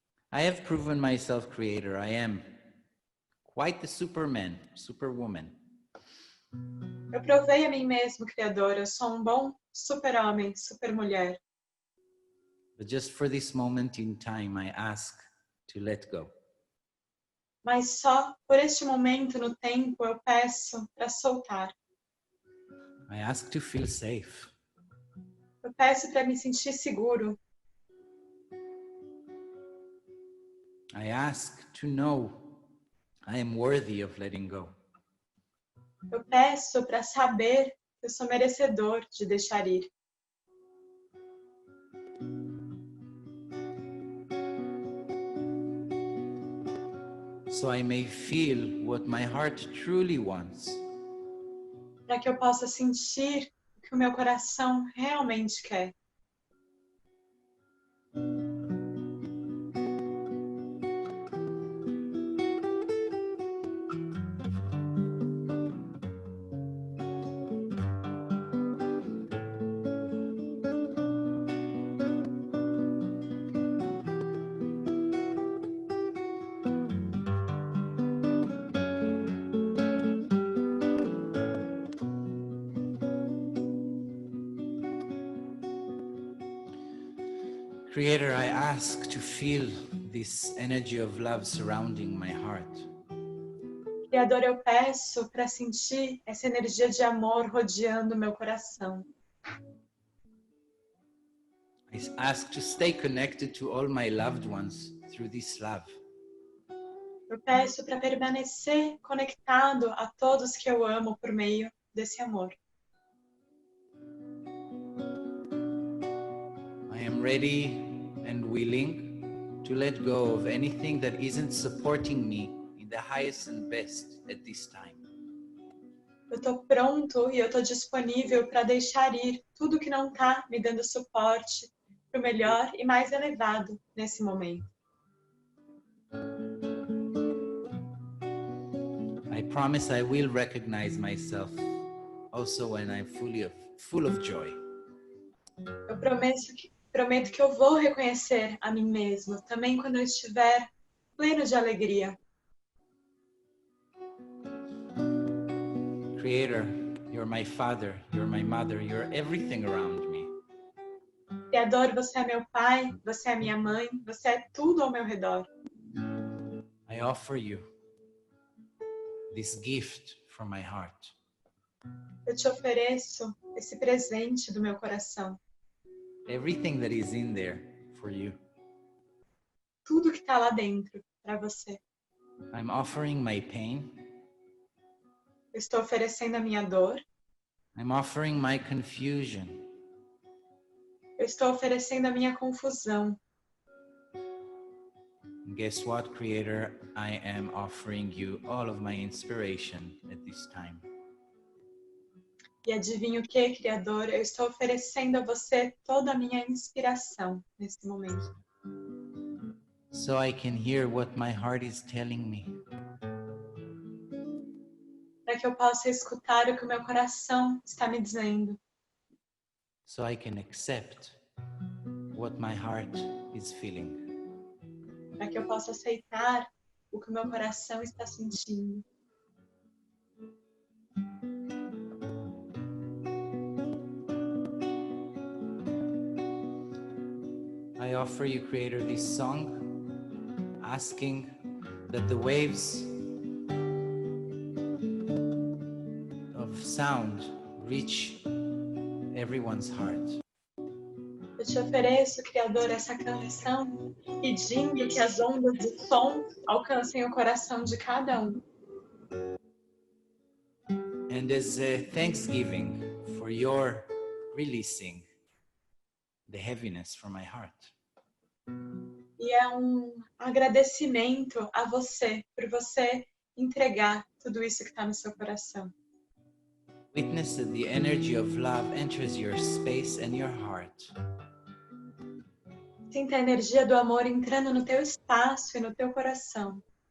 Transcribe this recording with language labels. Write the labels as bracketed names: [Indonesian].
[English] I have proven myself, Creator. I am quite the superman, superwoman. [Portuguese] Eu provei a mim mesmo, Criador, eu sou um bom super-homem, super-mulher. [English] But just for this moment in time, I ask to let go. [Portuguese] Mas só por este momento no tempo eu peço para soltar. [English] I ask to feel safe. [Portuguese] Eu peço para me sentir seguro. [English] I ask to know I am worthy of letting go. [Portuguese] Eu peço para saber que eu sou merecedor de deixar ir. [English] So I may feel what my heart truly wants. [Portuguese] Para que eu possa sentir o que o meu coração realmente quer. [English] Creator, I ask to feel this energy of love surrounding my heart. [Portuguese] Criador, eu peço para sentir essa energia de amor rodeando o meu coração. [English] I ask to stay connected to all my loved ones through this love. [Portuguese] Eu peço para permanecer conectado a todos que eu amo por meio desse amor. [English] I am ready and willing to let go of anything that isn't supporting me in the highest and best at this time. [Portuguese] Eu estou pronto e eu estou disponível para deixar ir tudo que não está me dando suporte para o melhor e mais elevado nesse momento. [English] I promise I will recognize myself also when I'm full of joy. [Portuguese] Eu prometo que eu vou reconhecer a mim mesmo, também quando eu estiver pleno de alegria. [English] Creator, you're my father, you're my mother, you're everything around me. [Portuguese] Criador, você é meu pai, você é minha mãe, você é tudo ao meu redor. [English] I offer you this gift from my heart. [Portuguese] Eu te ofereço esse presente do meu coração. [English] Everything that is in there for you. [Portuguese] Tudo que está lá dentro para você. [English] I'm offering my pain. [Portuguese] Eu estou oferecendo a minha dor. [English] I'm offering my confusion. [Portuguese] Eu estou oferecendo a minha confusão. [English] And guess what, Creator? I am offering you all of my inspiration at this time. [Portuguese] E adivinha o que, Criador? Eu estou oferecendo a você toda a minha inspiração nesse momento. [English] So I can hear what my heart is telling me. [Portuguese] Para que eu possa escutar o que o meu coração está me dizendo. [English] So I can accept what my heart is feeling. [Portuguese] Para que eu possa aceitar o que o meu coração está sentindo. [English] I offer you, Creator, this song, asking that the waves of sound reach everyone's heart. [Portuguese] Eu te ofereço, Criador, essa canção, pedindo que as ondas de som alcancem o coração de cada um. [English] And as a thanksgiving for your releasing the heaviness from my heart. [Portuguese] E é um agradecimento a você, por você entregar tudo isso que está no seu coração. [English] Witness that the energy of love enters your space and your heart. [Portuguese] Sinta a energia do amor entrando no teu espaço e no teu coração.